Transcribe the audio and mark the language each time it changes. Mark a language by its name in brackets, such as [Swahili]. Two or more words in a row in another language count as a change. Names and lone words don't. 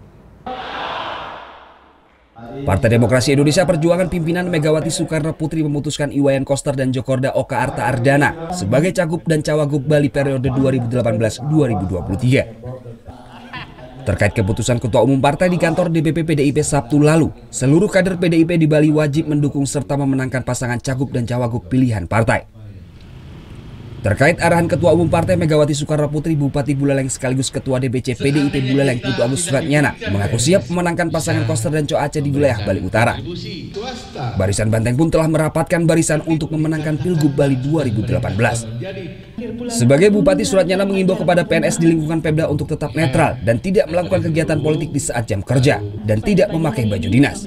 [Indonesian] Partai Demokrasi Indonesia Perjuangan pimpinan Megawati Soekarno Putri memutuskan Iwayan Koster dan Cokorda Oka Arta Ardana sebagai cagup dan cawagup Bali periode 2018-2023. Terkait keputusan Ketua Umum Partai di kantor DPP PDIP Sabtu lalu, seluruh kader PDIP di Bali wajib mendukung serta memenangkan pasangan cagup dan cawagup pilihan partai. Terkait arahan Ketua Umum Partai Megawati Soekarno Putri, Bupati Buleleng sekaligus Ketua DPC PDIP Buleleng Putu Agus Suratnyana mengaku siap memenangkan pasangan Koster dan Cok Aceh di wilayah Bali Utara. Barisan Banteng pun telah merapatkan barisan untuk memenangkan Pilgub Bali 2018. Sebagai Bupati, Suratnyana mengimbau kepada PNS di lingkungan Pemda untuk tetap netral dan tidak melakukan kegiatan politik di saat jam kerja dan tidak memakai baju dinas.